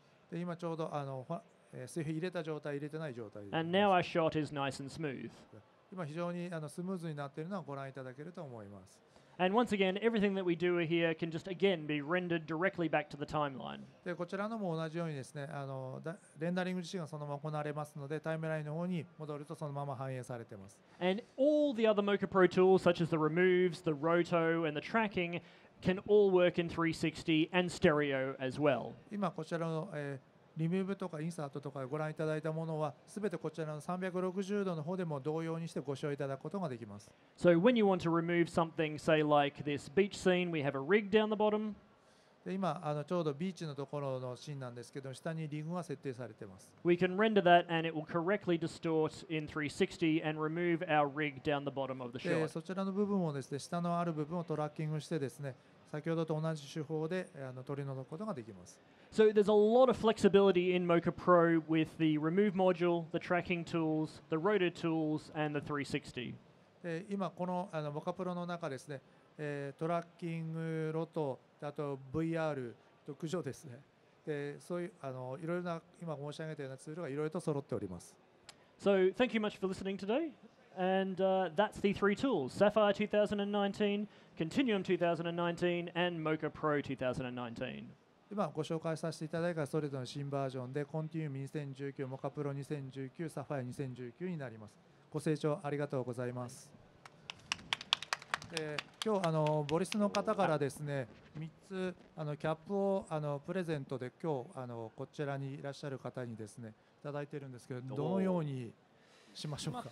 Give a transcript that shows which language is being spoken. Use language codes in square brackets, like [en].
[ja] で今ちょうど水平入れた状態入れてない状態です。 [en] And now our shot is nice and smooth. [ja] 今非常にスムーズになっているのはご覧いただけると思います。 [en] And once again, everything that we do here can just again be rendered directly back to the timeline. [ja] でこちらのも同じようにですね、レンダリング自身がそのまま行われますので、タイムラインの方に戻るとそのまま反映されています。 [en] And all the other Mocha Pro tools, such as the removes, the roto, and the tracking, can all work in 360 and stereo as well. [ja] 今こちらの、リムーブとかインサートとかご覧いただいたものは、すべてこちらの360度の方でも同様にしてご使用いただくことができます。 [en] So when you want to remove something, say like this beach scene, we have a rig down the bottom. [ja] で今ちょうどビーチのところのシーンなんですけど、下にリグが設定されています。 [en] We can render that and it will correctly distort in 360 and remove our rig down the bottom of the [ja] で [en] shot. [ja] そちらの部分をですね、下のある部分をトラッキングしてですね、先ほどと同じ手法で取り除くことができます。 [en] So there's a lot of flexibility in Mocha Pro with the remove module, the tracking tools, the rotor tools, and the 360. [ja] で今このモカプロの中ですね、トラッキングロト、あと VR と駆除ですね。でそういういろいろな今申し上げたようなツールがいろいろと揃っております。 [en] So thank you much for listening today. And that's the three tools: Sapphire 2019, Continuum 2019, and Mocha Pro 2019. [ja] 今ご紹介させていただいたそれぞれの新バージョンで、コンティニウム2019、モカプロ2019、サファイア2019になります。ご清聴ありがとうございます。今日ボリスの方からですね、3つキャップをプレゼントで今日こちらにいらっしゃる方にですねいただいているんですけど、どのようにしましょうか。